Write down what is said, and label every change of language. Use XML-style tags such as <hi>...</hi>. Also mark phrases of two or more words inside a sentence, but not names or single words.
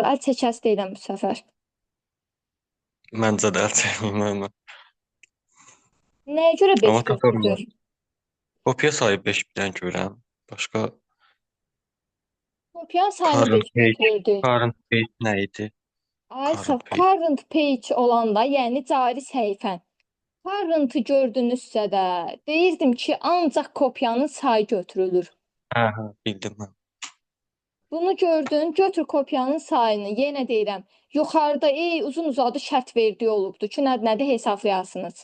<az>Əl çəkəsi deyiləm bu səfər. Məncə də əl çəkməyim mən. Nəyə görə 5 Amma tapırlar. götürdün? Kopya sayı 5 bilən görəm. Başqa Kopyanın sayını current 5 page. götürdün.</az> <en>Current page</en> <az>nə idi? Ay sağ,</az> <en>Current page. current page</en> <az>olanda, yəni cari səhifən. Current-ı gördünüzsə də, deyirdim ki, ancaq kopyanın sayı götürülür. Hə, bildim mən. Bunu gördün, götür kopyanın sayını. Yenə deyirəm, yuxarıda uzun-uzadı şərt verdiyi olubdu ki, nədir hesablayasınız.</az>